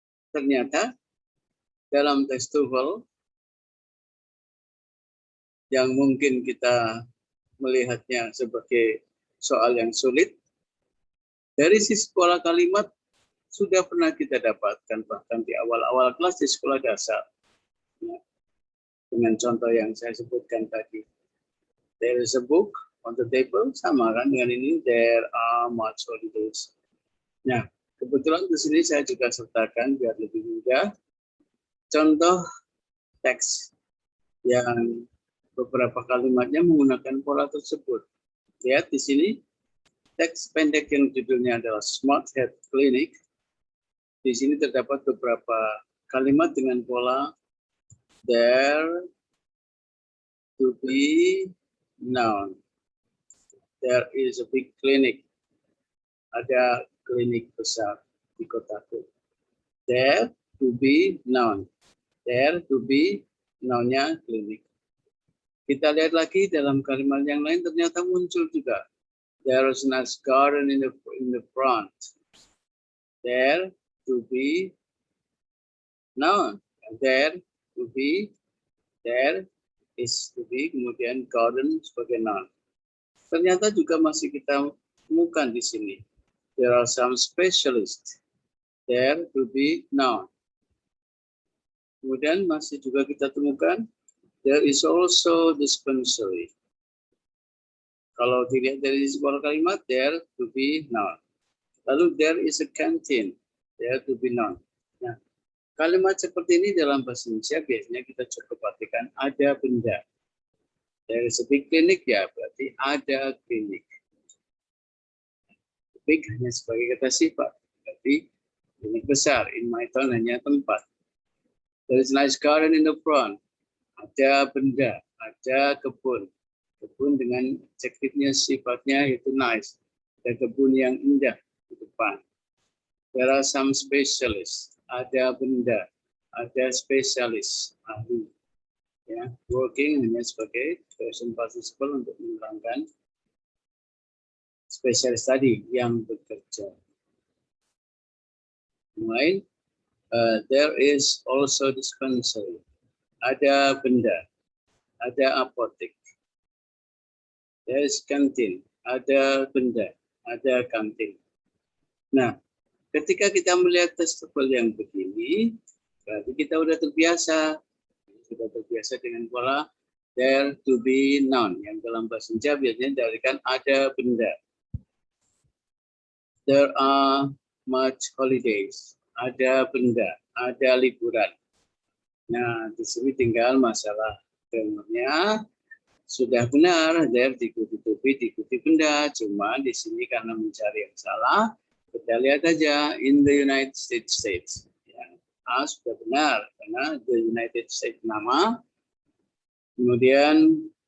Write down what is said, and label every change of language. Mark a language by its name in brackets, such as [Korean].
[Indonesian] Ternyata dalam tes TOEFL yang mungkin kita melihatnya sebagai soal yang sulit, dari sisi pola kalimat sudah pernah kita dapatkan bahkan di awal-awal kelas di sekolah dasar. Ya. Dengan contoh yang saya sebutkan tadi. [English] There is a book on the table, sama kan dengan ini, there are much holidays. [Indonesian] Nah, kebetulan di sini saya juga sertakan biar lebih mudah contoh teks yang beberapa kalimatnya menggunakan pola tersebut. Lihat di sini teks pendek yang judulnya adalah Smart Head Clinic. Di sini terdapat beberapa kalimat dengan pola there to be noun. [English] There is a big clinic. Ada klinik besar di kotaku. There to be noun. There to be nounnya klinik. [Indonesian] Kita lihat lagi dalam kalimat yang lain ternyata muncul juga. [English] There is a nice garden in the front. There to be noun. There to be, there is to be, kemudian garden sebagai noun. [Indonesian] Ternyata juga masih kita temukan di sini. [English] There are some specialists. There to be noun. Kemudian masih juga kita temukan there is also dispensary. [Indonesian] Kalau dilihat dari sebuah kalimat, there to be noun. [English] Lalu there is a canteen, there to be noun. [Indonesian] Nah, kalimat seperti ini dalam bahasa Indonesia biasanya kita cukup perhatikan ada benda. [English] There is a big clinic, ya berarti ada klinik. [Indonesian] Big hanya sebagai kata sifat, berarti klinik besar. [English] In my town hanya tempat. There is a nice garden in the front. [Indonesian] Ada benda, ada kebun. Kebun dengan adjektifnya sifatnya itu nice. Ada kebun yang indah di depan. [English] There are some specialists. [Indonesian] Ada benda, ada spesialis, ahli. Ya, working hanya sebagai present participle untuk menerangkan spesialis tadi yang bekerja. [English] Mulai, there is also dispensary. [Indonesian] Ada benda, ada apotek. There is canteen, ada benda, ada kantin. Nah, ketika kita melihat tes TOEFL yang begini, berarti kita sudah terbiasa dengan pola there to be noun yang dalam bahasa Indonesia biasanya didalilkan ada benda. There are much holidays, ada benda, ada liburan. Nah, di sini tinggal masalah grammarnya. Sudah benar, there diikuti to be, diikuti benda. Cuma di sini karena mencari yang salah, kita lihat aja in the United States. Ya, sudah benar, karena the United States nama. Kemudian